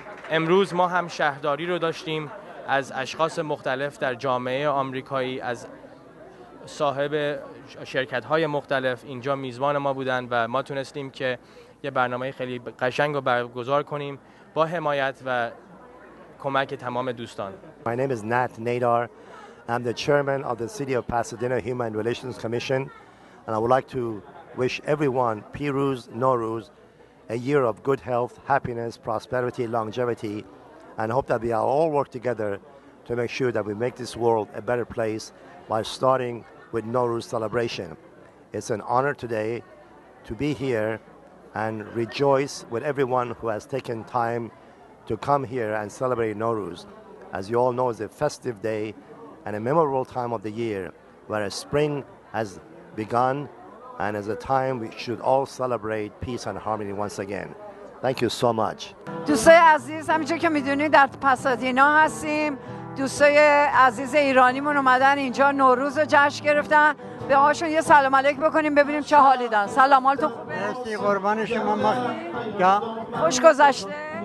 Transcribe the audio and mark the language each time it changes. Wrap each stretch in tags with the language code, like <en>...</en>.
<fa>امروز ما هم شهرداری رو داشتیم از اشخاص مختلف در جامعه آمریکایی، از صاحب شرکت‌های مختلف اینجا میزبان ما بودن و ما تونستیم که یه برنامه خیلی قشنگ رو برگزار کنیم با حمایت و کمک تمام دوستان.</fa> <en>My name is Nat Nadar. I'm the chairman of the City of Pasadena Human Relations Commission, and I would like to wish everyone</en> <fa>Piruz Nowruz</fa> <en>a year of good health, happiness, prosperity, longevity, and hope that we all work together to make sure that we make this world a better place by starting with Nowruz celebration. It's an honor today to be here and rejoice with everyone who has taken time to come here and celebrate Nowruz. As you all know, it's a festive day and a memorable time of the year where spring has begun and as a time we should all celebrate peace and harmony once again. Thank you so much.</en> <fa>دوستای عزیز، همینجور که میدونید در پاسادینا هستیم دوستای عزیز ایرانیمون اومدن اینجا نوروز رو جشن گرفتن. به هاشون یه سلام علیک بکنیم ببینیم چه حالی دارن. سلام، حالتون خوبه؟ مرسی قربان شما. یا خوش گذشته؟</fa>